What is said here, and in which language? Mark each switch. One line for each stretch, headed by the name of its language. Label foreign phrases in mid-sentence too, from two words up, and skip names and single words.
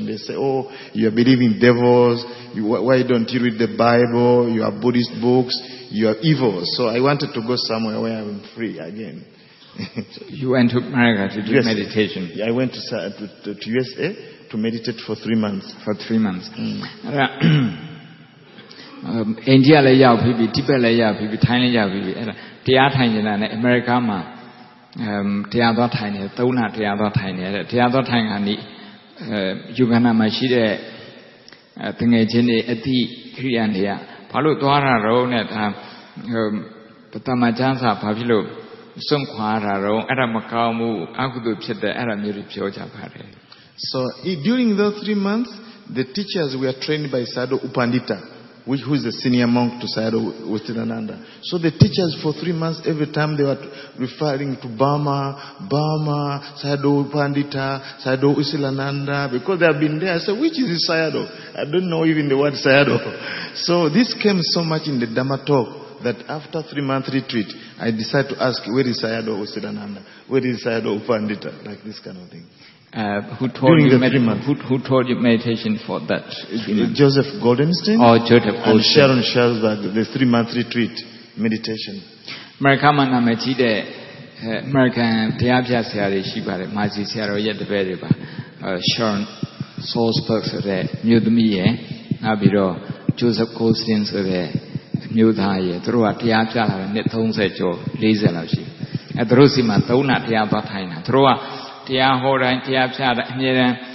English: They say, "Oh, you are believing devils, why don't you read the Bible, you are Buddhist books, you are evil." So I wanted to go somewhere where I'm free again. You went to America to do Yes. meditation. I went to USA to meditate for 3 months. For 3 months.
Burmese: India လည်းရောက်ပြီး Tibet လည်းရောက်ပြီး Thailand လည်းရောက်ပြီးအဲ့ဒါတရားထိုင်နေတာနဲ့ America မှာတရားသွားထိုင်နေ3လတရားသွားထိုင်နေတဲ့တရားသွားထိုင်ကနေယူဂန္ဓာမှာရှိတဲ့တငယ်ချင်းတွေအတိခရိယန်တွေကဘာလို့သွားတာတော့နဲ့ဒါပထမကျမ်းစာဘာဖြစ်လို့စွန့်ခွာတာတော့အဲ့ဒါမကောင်းဘူးအကုသိုလ်ဖြစ်တဲ့အဲ့ဒါမျိုးတွေပြောကြပါတယ်
English: So during those 3 months, the teachers were trained by Sayadaw Upandita, who is the senior monk to Sayadaw Ustilananda. So the teachers for 3 months, every time they were referring to Burma, Sayadaw Upandita, Sayadaw Ustilananda, because they have been there. I said, which is this Sayadaw? I don't know even the word Sayadaw. So this came so much in the Dhamma talk that after 3-month retreat, I decided to ask, where is Sayadaw Ustilananda? Where is Sayadaw Upandita? Like this kind of thing. Who taught you meditation for that? Joseph Goldenstein and Sharon Shalberg, the 3-month retreat meditation.
Burmese: America မှာနာမည်ကြီးတဲ့ American တရားပြဆရာတွေရှိပါတယ်မာစီဆရာတော်ရဲ့တပည့်တွေပါ Sharon Shalberg ဆိုတဲ့မြို့သမီးရဲ့နောက်ပြီးတော့ Joseph Goldstein ဆိုတဲ့မြို့သားရဲ့သူတို့ကတရားပြလာတဲ့နှစ်30ကျော်40လောက်ရှိအဲသူတို့စီမှာ3လတရားသွားထိုင်တာသူတို့ကတရားဟောတိုင်းတရားပြတဲ့အမြဲတမ်း